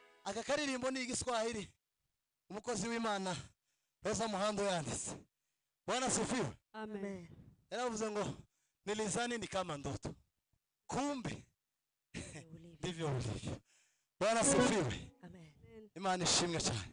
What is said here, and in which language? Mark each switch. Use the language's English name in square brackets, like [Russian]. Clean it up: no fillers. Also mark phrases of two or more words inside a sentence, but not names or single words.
[Kinyarwanda] aka karirimbo ni igiswahili umukozi w'Imana Rosa Muhando yanditse. [Swahili] Bwana sifiwe. Amen. [Kinyarwanda] Yaravuze ngo [Swahili] nilizani ni kama ndoto, kumbe ndivyo ulivyo. Bwana sifiwe. Amen. [Kinyarwanda] Imana ishimwe cyane.